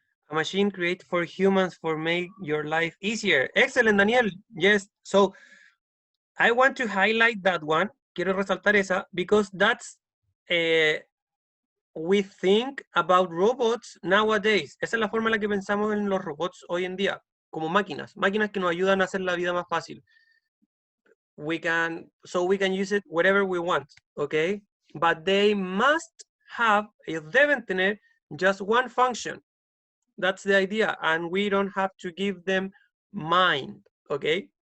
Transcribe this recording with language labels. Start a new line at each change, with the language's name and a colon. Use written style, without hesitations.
English: A machine created for humans for make your life easier. Excellent, Daniel. Yes. So I want to highlight that one.
Spanish: Quiero resaltar esa
English: because that's we think about robots nowadays.
Spanish: Esa es la forma en la que pensamos en los robots hoy en día, como máquinas que nos ayudan a hacer la vida más fácil.
English: We can use it wherever we want, okay? But they must have,
Spanish: ellos deben tener
English: just one function. That's the idea, and we don't have to give them mind, okay?